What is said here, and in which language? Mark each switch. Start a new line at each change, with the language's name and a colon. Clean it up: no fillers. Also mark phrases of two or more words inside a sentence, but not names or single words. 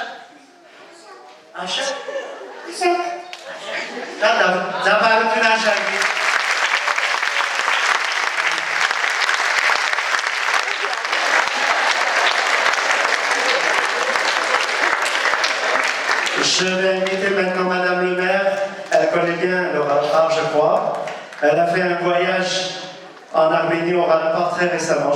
Romanian: Așa? Așa. Da, da, vă arăt un așa.
French: Je vais inviter maintenant Madame le maire. Elle connaît bien le art, je crois. Elle a fait un voyage en Arménie au Ralport très récemment.